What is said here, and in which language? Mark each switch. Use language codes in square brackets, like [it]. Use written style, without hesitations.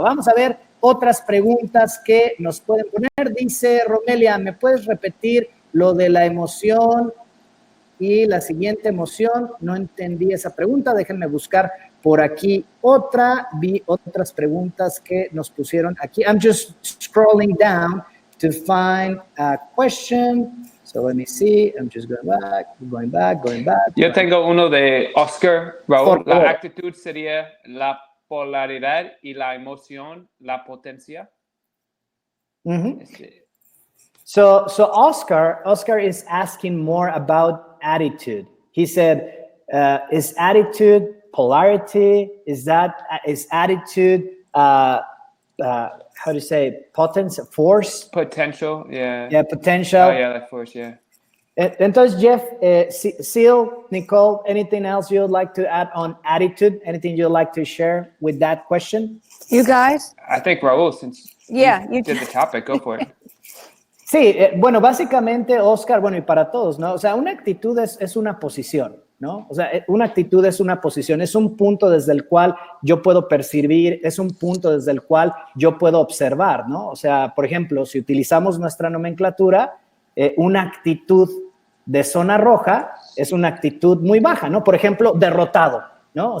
[es] Vamos a ver otras preguntas que nos pueden poner. Dice Romelia, ¿me puedes repetir lo de la emoción y la siguiente emoción? No entendí esa pregunta, déjenme buscar por aquí otra. Vi otras preguntas que nos pusieron aquí. [en] I'm just scrolling down to find a question. So let me see. I'm just going back. [es] Yo tengo uno de Oscar, Raúl. Por favor. La actitud sería la polaridad y la emoción, la potencia. Mm-hmm. [en] So Oscar is asking more about attitude. He said, is attitude polarity? Is attitude, how do you say, potence, force? Potential, yeah. Yeah, potential. Oh, yeah, like force, yeah. [es] Entonces, [en] Jeff, Seal, Nicole, anything else you'd like to add on attitude? Anything you'd like to share with that question? You guys? I think Raúl, since you did the topic, go for it. [es] Sí, bueno, básicamente, Oscar, bueno, y para todos, ¿no? O sea, una actitud es una posición, ¿no? O sea, una actitud es una posición, es un punto desde el cual yo puedo percibir, es un punto desde el cual yo puedo observar, ¿no? O sea, por ejemplo, si utilizamos nuestra nomenclatura, una actitud de zona roja es una actitud muy baja, ¿no? Por ejemplo, derrotado, ¿no?